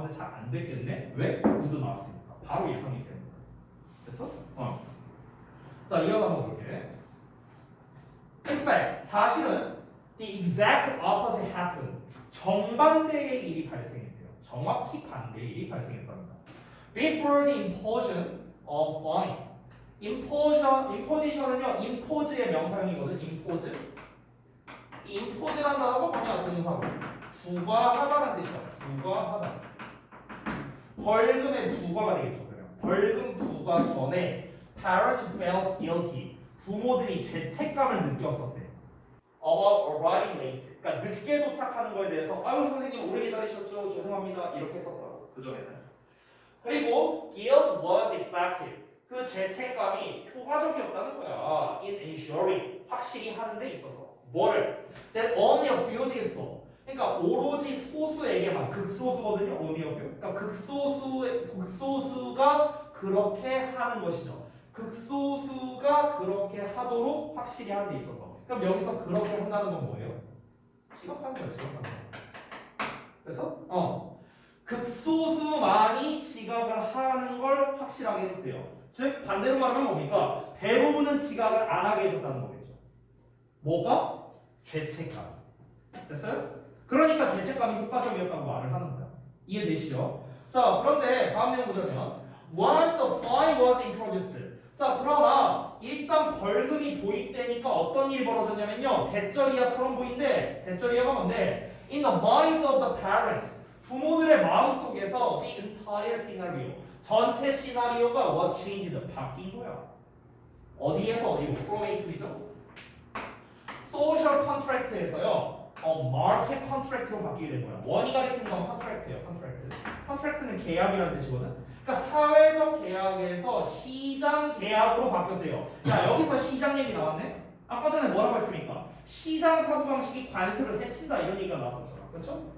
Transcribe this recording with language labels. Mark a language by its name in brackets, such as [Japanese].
[Korean] 근데 잘 안 됐겠네. 왜? 우드 나왔으니까. 바로 예상이 되는 거예요. 됐어? 자, 이어서 한번 볼게. [English] In fact, [Korean] 사실은 [English] the exact opposite happened. [Korean] 정반대의 일이 발생했대요. 정확히 반대의 일이 발생했답니다. [English] before the imposition of fine. [Korean] imposition은요, impose의 명사형이거든. impose란 단어가 뭐냐? 동사고. 부과하다라는 뜻이야. 부과하다. 벌금의 부과가 되겠죠. 그러면 벌금 부과 전에 [English] parents felt guilty. [Korean] 부모들이 죄책감을 느꼈었대. [English] About arriving late. [Korean] 그러니까 늦게 도착하는 거에 대해서 아유 선생님 오래 기다리셨죠? 죄송합니다. 이렇게 했었다고. 그 전에는. [English] 그리고 guilt was effective. [Korean] 그 죄책감이 효과적이었다는 거야. [English] In ensuring. [Korean] 확실히 하는 데 있어서. 뭐를? [English] That only a few did so. [Korean] 그러니까 오로지 소수에게만 극소수거든요. [English] only a few. [Korean] 그러니까 극소수가 그렇게 하는 것이죠. 극소수가 그렇게 하도록 확실히 하는 데 있어서. 그럼 여기서 그렇게 한다는 건 뭐예요? 지각하는 거야, 지각하는 거. 그래서 극소수만이 지각을 하는 걸 확실하게 해줬대요. 즉 반대로 말하면 뭡니까? 대부분은 지각을 안 하게 해줬다는 거겠죠. 뭐가? 죄책감. 됐어요? 그러니까 죄책감이 효과적이었다고 말을 하는 거야. 이해되시죠? 자, 그런데 다음 내용 보자면 [English] Once a fine was introduced. [Korean] 자, 그러나 일단 벌금이 도입되니까 어떤 일이 벌어졌냐면요. 대절이야처럼 보이는데 대절이야가 뭔데? [English] In the minds of the parents. [Korean] 부모들의 마음속에서 [English] the entire scenario. 전체 시나리오가 was changed. [Korean] 바뀐 거야. 어디에서 어디로? [English] From A to B [Korean] 죠? [English] Social contract에서요. [Korean] market contract로 바뀌게 된 거야. 원이 가리키는 건 contract예요. contract는 계약이라는 뜻이거든. 그러니까 사회적 계약에서 시장 계약으로 바뀌었대요. 자, 여기서 시장 얘기 나왔네. 아까 전에 뭐라고 했습니까? 시장 사고방식이 관습을 해친다 이런 얘기가 나왔었잖아. 그렇죠?